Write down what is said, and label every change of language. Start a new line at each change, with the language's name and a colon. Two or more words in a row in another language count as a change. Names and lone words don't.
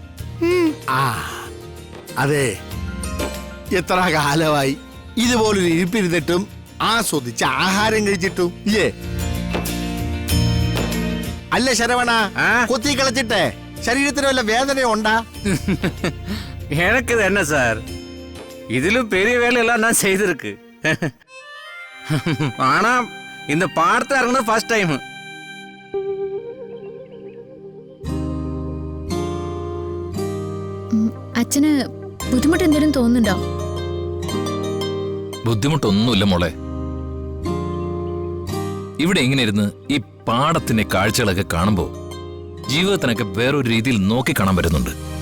Malayalam: അതെ, എത്ര കാലമായി ഇതുപോലൊരു ഇരിപ്പിരുന്നിട്ടും ആസ്വദിച്ച് ആഹാരം കഴിച്ചിട്ടും ഇല്ലേ? അല്ല ശരവണ, കുത്തി കളിച്ചിട്ടേ ശരീരത്തിന് വല്ല വേദന ഉണ്ടാ?
Tamil: எனக்கு இது என்ன சார், இதிலும் பெரிய வேலையெல்லாம் நான் செய்திருக்கு. ஆனா இந்த பாடத்தை இறங்குறது
English: first time.
Malayalam: അച്ഛന് ബുദ്ധിമുട്ട് എന്തെങ്കിലും തോന്നുന്നുണ്ടോ? ബുദ്ധിമുട്ടൊന്നുമില്ല മോളെ. ഇവിടെ ഇങ്ങനെ ഇരുന്ന് ഈ പാടത്തിന്റെ കാഴ്ചകളൊക്കെ കാണുമ്പോ ജീവിതത്തിനൊക്കെ വേറൊരു രീതിയിൽ നോക്കി കാണാൻ പറ്റുന്നുണ്ട്.